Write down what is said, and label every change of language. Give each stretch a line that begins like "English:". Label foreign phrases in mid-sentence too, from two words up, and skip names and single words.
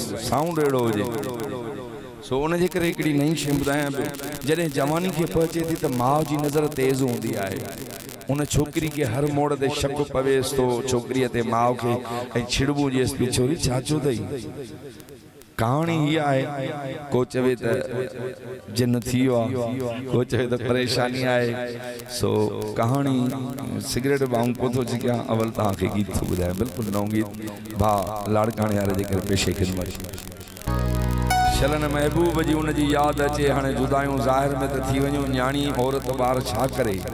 Sindhi: साउंड अड़ो हुजे सो उन जे करे हिकिड़ी नई शइ ॿुधायां पियो जॾहिं जवानी खे पहुचे थी त माउ जी नज़र तेज़ हूंदी आहे उन छोकरी के हर मोड़ ते शक पवेस तो छोकरी ते माउ के ऐं छिड़बू जेस पई छोरी छा चो अथई कहानी इहा आहे को चवे त जिन थी वियो आहे को चवे त परेशानी आहे सो कहानी सिगरेट वांगुरु कोन थो अची कयां अवल तव्हांखे गीत थो ॿुधायां बिल्कुलु नओं गीत भाउ लाड़काणे वारे जे करे पेशे ख़िदमत चलन महबूब जी उन जी यादि अचे हाणे जुदायूं ज़ाहिर में त थी वञूं न्याणी औरत ॿार छा करे